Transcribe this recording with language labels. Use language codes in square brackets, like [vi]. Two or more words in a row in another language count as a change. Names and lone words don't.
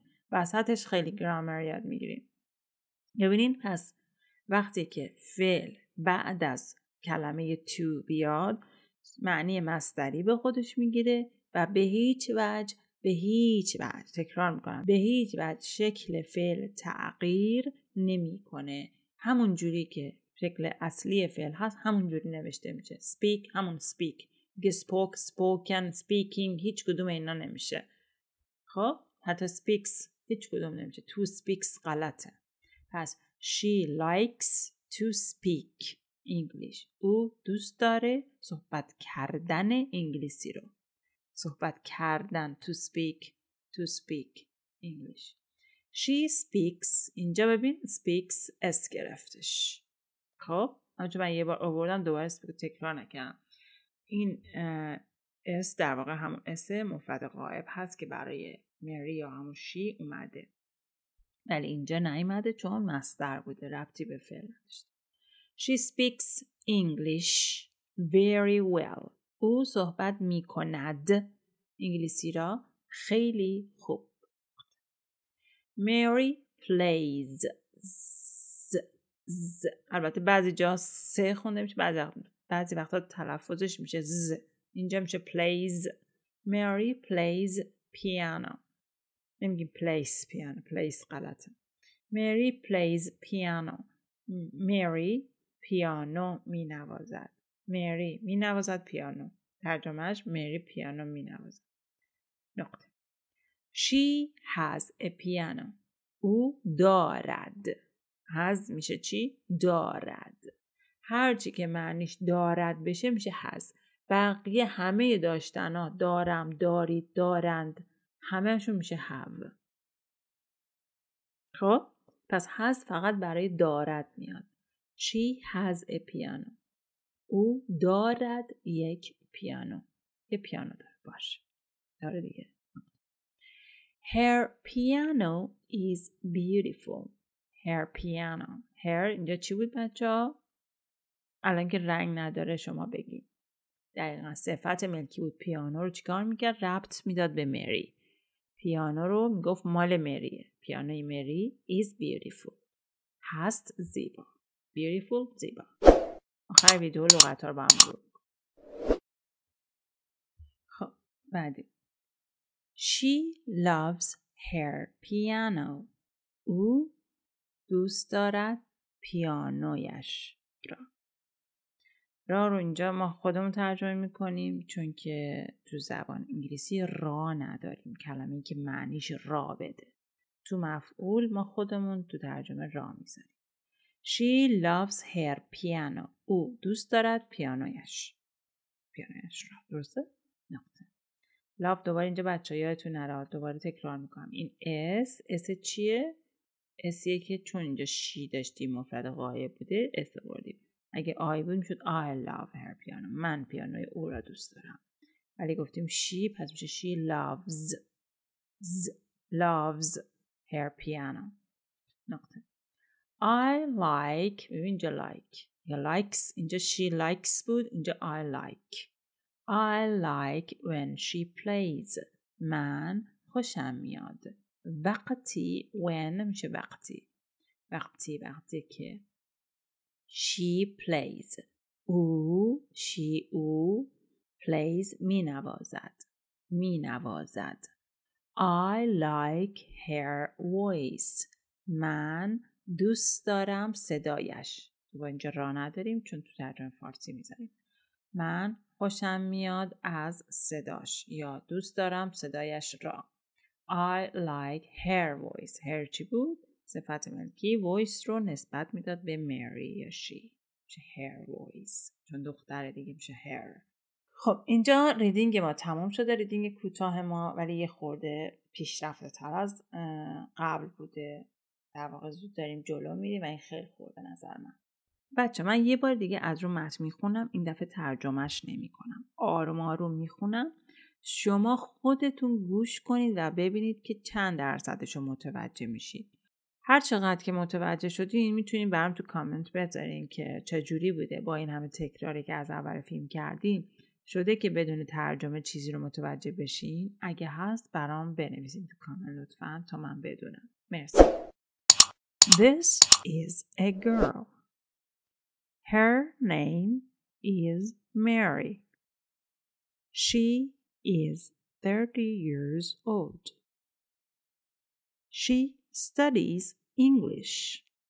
[fa] وسطش خیلی گرامر یاد میگیرین. ببینین پس وقتی که فعل بعد از کلمه تو بیاد معنی مصدری به خودش میگیره و به هیچ وجه تکرار میکنم، به هیچ وجه شکل فعل تغییر نمیکنه. همون جوری که شکل اصلی فعل هست همون جوری نوشته میشه. speak همون speak، دیگه [en] spoke، spoken، speaking [fa] هیچ کدوم اینا نمیشه. خب حتی speaks هیچ کدوم نمیشه. [en] to speaks غلطه. پس she likes to speak English. [fa] او دوست داره صحبت کردن انگلیسی رو. صحبت کردن [en] to speak English. She speaks. [fa] اینجا ببین speaks اس گرفتش. خب اما من یه بار آوردم دوباره تکرار نکردم. این اس در واقع همون اس مفرد غائب هست که برای مری یا همون شی اومده. ولی اینجا نیومده چون مصدر بوده، ربطی به فعل نداشته. [en] She speaks English very well. [fa] او صحبت میکند انگلیسی را خیلی خوب. [en] Mary plays. [fa] البته بعضی جا سه خونده میشه، بعضی وقتا تلفظش میشه ز. اینجا میشه [en] plays. Mary plays piano. نمیگیم plays piano. plays غلطه. Mary plays piano. [fa] Mary پیانو می نوازد. Mary می نوازد پیانو. ترجمهش Mary پیانو می نوازد. نقطه. [en] She has a piano. [fa] او دارد. has میشه چی؟ دارد. هرچی که معنیش دارد بشه میشه has. بقیه همه داشتنا دارم، دارید، دارند همهشون میشه have. خب پس has فقط برای دارد میاد. [en] She has a piano. [fa] او دارد یک پیانو. یه پیانو داره باشه. داره دیگه. [en] Her piano is beautiful. Her piano. Her [fa] اینجا چی بود بچه‌ها؟ الان که رنگ نداره شما بگید. دقیقا صفت ملکی بود. پیانو رو چیکار میکرد؟ ربط میداد به مری. پیانو رو میگفت مال مریه. پیانوی مری [en] is beautiful. [fa] هست زیبا. Beautiful زیبا. آخر ویدیو لغت ها رو با هم مرور می‌کنم. خب بعدی. [en] She loves her piano. [fa] او دوست دارد پیانویش را رو اینجا ما خودمون ترجمه میکنیم چون که تو زبان انگلیسی را نداریم. کلمه‌ای که معنیش را بده. تو مفعول ما خودمون تو ترجمه را میذاریم. [en] She loves her piano. [fa] او دوست دارد پیانویش را. درسته؟ نقطه. love دوباره اینجا بچه ها یادتون نره. دوباره تکرار میکنم. این اس چیه؟ اسیه که چون اینجا شی داشتیم مفرد غایب بوده اس بردیم. اگه آی بود میشد [en] I love her piano. [fa] من پیانوی او را دوست دارم. ولی گفتیم شی پس میشه [en] she loves her piano. [fa] نقطه. [en] I like [fa] ببین اینجا like یا likes اینجا [en] she likes [fa] بود اینجا [en] I like when she plays [fa] من خوشم میاد وقتی when میشه وقتی که [en] she plays [fa] او plays می نوازد [en] I like her voice [fa] من دوست دارم صدایش با اینجا راه نداریم چون تو ترجمه فارسی میذاریم من خوشم میاد از صداش یا دوست دارم صدایش را [en] I like her voice her [fa] چی بود؟ صفت ملکی voice رو نسبت میداد به مری یا she میشه [en] her voice [fa] چون دختر دیگه میشه her. خب اینجا ریدینگ ما تمام شده ریدینگ کوتاه ما ولی یه خورده پیشرفته تر از قبل بوده در واقع زود داریم جلو میریم و این خیلی خوبه به نظر من. بچه من یه بار دیگه از رو متن میخونم این دفعه ترجمهش نمی کنم آروم آروم میخونم شما خودتون گوش کنید و ببینید که چند درصدشو متوجه میشید هر چقدر که متوجه شدین میتونین برام تو کامنت بذارین که چجوری بوده با این همه تکراری که از اول فیلم کردیم شده که بدون ترجمه چیزی رو متوجه بشین اگه هست برام بنویسین تو کامنت لطفاً تا من بدونم مرسی. [en] This is a girl. Her name is Mary. She is 30 years old. She studies English.